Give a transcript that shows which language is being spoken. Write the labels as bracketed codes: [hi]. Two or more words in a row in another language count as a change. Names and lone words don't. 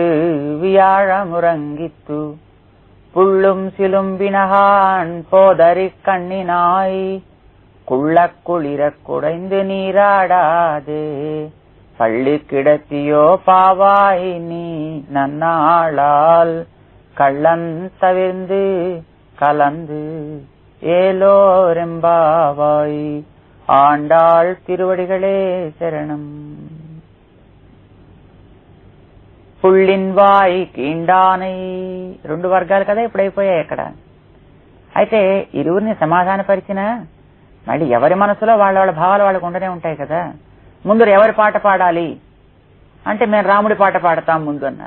[ta] வியாழமுறங்கித்து புள்ளும் சிலும்பினகான் போதறி கண்ணினாய் குள்ள குளிர குடைந்து நீராடாதே பள்ளி கிடத்தியோ பாவாய் நீ நன்னாளால் கள்ளன் தவிர்ந்து கலந்து ஏலோரெம்பாவாய் ஆண்டாள் திருவடிகளே శరణం. புள்ளின் வாய் கீண்டானை, [te] 2 వర్గాలు కదా ఇప్పుడైపోయాయి అక్కడ. అయితే ఇరువురిని సమాధానపరిచినా మళ్ళీ ఎవరి మనసులో వాళ్ళ వాళ్ళ భావాలు వాళ్ళకు ఉండనే ఉంటాయి కదా. ముందు ఎవరి పాట పాడాలి అంటే మేము రాముడి పాట పాడతాం ముందు అన్నారు.